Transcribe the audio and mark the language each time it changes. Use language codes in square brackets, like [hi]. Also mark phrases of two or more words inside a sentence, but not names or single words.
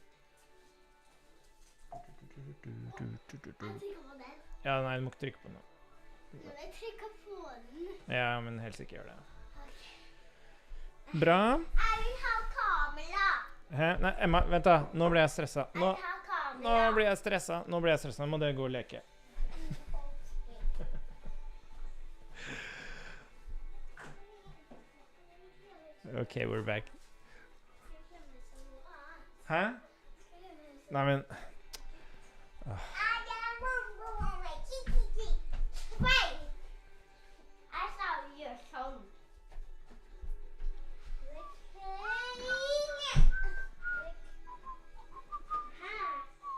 [no] Jeg trykker på den. Ja, nei, du må ikke trykke på noe. Jeg trykker på den. Ja, men helst ikke gjør det. Bra. Jeg vil ha kamera. Hæ? Nei, Emma, vent da. Nå blir jeg stresset. Jeg Nå vil ha kamera. blir jeg stresset. Nå må dere gå og leke. [en] Okay, we're back. [no] Hæ? Nei, men... Jeg sa gjør sånn. Her.